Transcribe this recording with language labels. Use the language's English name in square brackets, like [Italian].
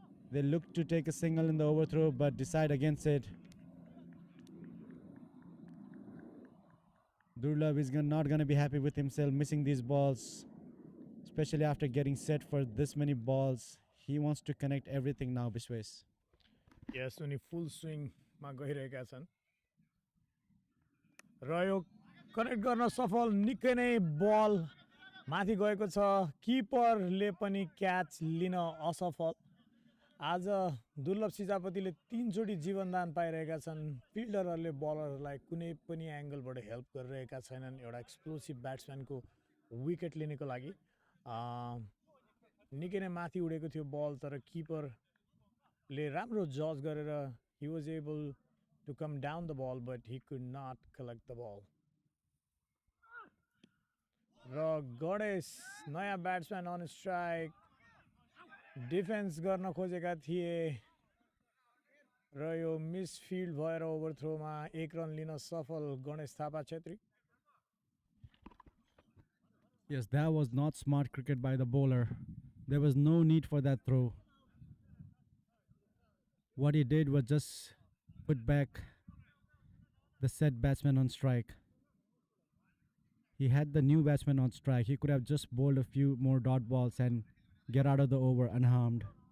[English] They look to take a single in the overthrow but decide against it. Durlab is not going to be happy with himself missing these balls, especially after getting set for this many balls. He wants to connect everything now, Biswesh. [Nepali] यस उनी फुल स्विङमा गइरहेका छन् र यो connect गर्न सफल निकै नै बल माथि गएको छ किपरले पनि क्याच लिन असफल आज दुर्लभ सिजापतिले 3 चोटि जीवनदान पाइरहेका छन् फिल्डरहरूले बलरहरूलाई कुनै पनि एङ्गलबाट हेल्प गरिरहेका छैनन् एउटा एक्सप्लोसिभ ब्याट्सम्यानको विकेट लिनको लागि निकै नै माथि उडेको थियो बल तर किपरले राम्रो जज गरेर [English] he was able to come down the ball [Nepali] but he could not collect the ball र गणेश नयाँ ब्याट्सम्यान अन स्ट्राइक डिफेन्स गर्न खोजेका थिए र यो मिसफिल्ड भएर ओभरथ्रोमा 1 रन लिन सफल Ganesh Thapa Chhetri [English] Yes, that was not smart cricket by the bowler. There was no need for that throw. What he did was just put back the set batsman on strike. He had the new batsman on strike. He could have just bowled a few more dot balls and get out of the over unharmed.